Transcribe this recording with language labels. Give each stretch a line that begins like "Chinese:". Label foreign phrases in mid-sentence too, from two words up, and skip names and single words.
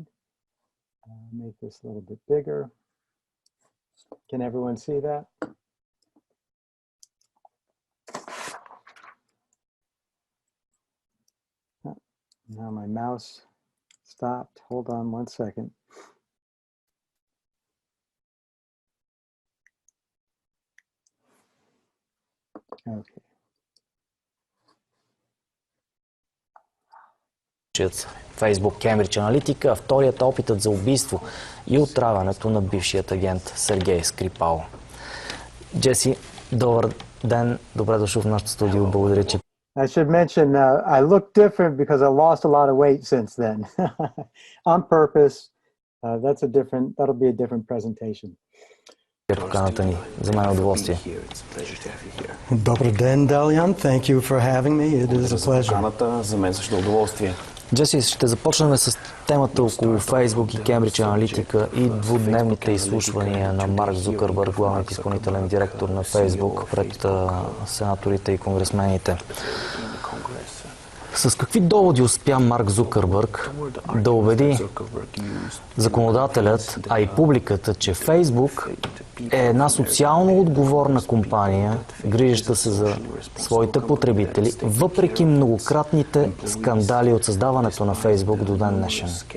English: Make this a little bit bigger. Can everyone see that? Now my mouse stopped. Hold on one second. Okay.
Bulgarian: Фейсбук Кембридж Аналитика, а вторият опитът за убийство и отравянето на бившият агент Сергей Скрипал. Джеси, добър ден, добре дошъл в нашото студио, благодаря, че...
English: I should mention I look different because I lost a lot of weight since then. On purpose. That'll be a different presentation.
Bulgarian: Поканата ни. За мен е удоволствие. Добър ден, Далян.
English: Thank you for having me. It is a pleasure.
Bulgarian: За мен също удоволствие. Джеси, ще започнем с темата около Фейсбук и Кембридж Аналитика и двудневните изслушвания на Марк Зукърбърг, главният изпълнителен директор на Фейсбук, пред сенаторите и конгресмените. С какви доводи успя Марк Зукърбърг да убеди законодателят, а и публиката, че Фейсбук е една социално отговорна компания, грижаща се за своите потребители, въпреки многократните скандали от създаването на Фейсбук до ден днешен?